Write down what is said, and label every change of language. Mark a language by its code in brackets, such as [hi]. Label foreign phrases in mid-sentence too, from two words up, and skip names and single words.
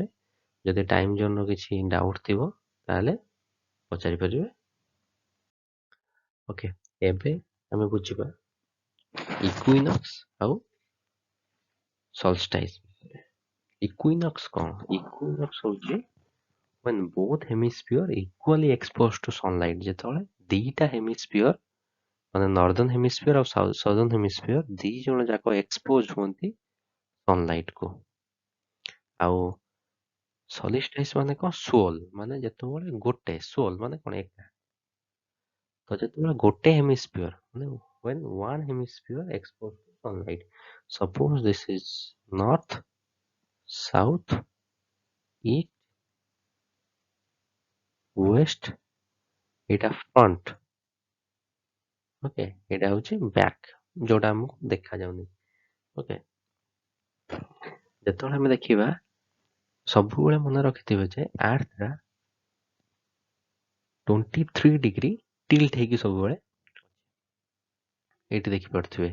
[or] ଯଦି ଟାଇମ୍ ଜୋନ୍ର କିଛି ଡାଉଟ୍ ଥିବ ତାହେଲେ ପଚାରିପାରିବେ। ଓକେ, ଏବେ ଆମେ ବୁଝିବା ଇକ୍ୱିନକ୍ସ ଆଉ ସଲଷ୍ଟାଇସ୍। ଇକ୍ୱିନକ୍ସ କ'ଣ? ଇକ୍ୱିନକ୍ସ ହେଉଛି [en] when both hemisphere equally exposed to sunlight, [or] ଯେତେବେଳେ ଦିଟା ହେମିସ୍ଫିୟର ମାନେ [en] northern hemisphere [or] ଆଉ [en] southern hemisphere [or] ଦି ଜଣ ଯାକ ଏକ୍ସପୋଜ ହୁଅନ୍ତି ସନଲାଇଟ କୁ। ଆଉ ସଲିଷ୍ଟାଇସ୍ ମାନେ କ'ଣ? ସୋଲ, ମାନେ ଯେତେବେଳେ ଗୋଟେ ସୋଲ ମାନେ କ'ଣ? ଏକା। ତ ଯେତେବେଳେ ଗୋଟେ ହେମିସ୍ଫିୟର ମାନେ [en] when one hemisphere exposed to sunlight, suppose this is north, south, east, west, [or] ଏଇଟା ଫ୍ରଣ୍ଟ, ଓକେ, ଏଇଟା ହଉଛି ବ୍ୟାକ୍, ଯୋଉଟା ଆମକୁ ଦେଖାଯାଉନି। ଓକେ, ଯେତେବେଳେ ଆମେ ଦେଖିବା, ସବୁବେଳେ ମନେ ରଖିଥିବେ ଯେ ଆର୍ଥଟା 23 [en] degree tilt [or] ହେଇକି ସବୁବେଳେ ଏଇଠି ଦେଖିପାରୁଥିବେ।